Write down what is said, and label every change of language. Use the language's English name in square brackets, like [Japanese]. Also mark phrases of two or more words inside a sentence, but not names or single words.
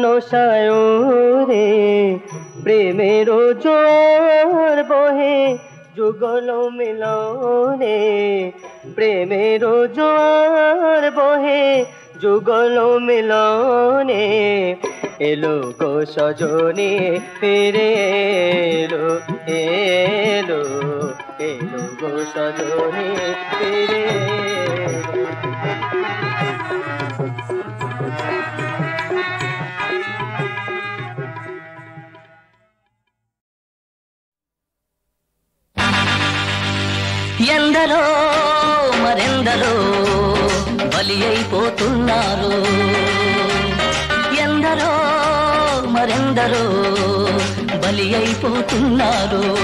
[Bangla] সায়রে, প্রেমের জোয়ার বহে যুগল মিলনে, প্রেমের জোয়ার বহে যুগল মিলনে, এলো গো সজনে ফিরে এলো, এলো এলো গো সজনে ফিরে এলো। [Telugu] ఎందరో మరెందరో బలి అయిపోతున్నారు, ఎందరో మరెందరో బలి అయిపోతున్నారు.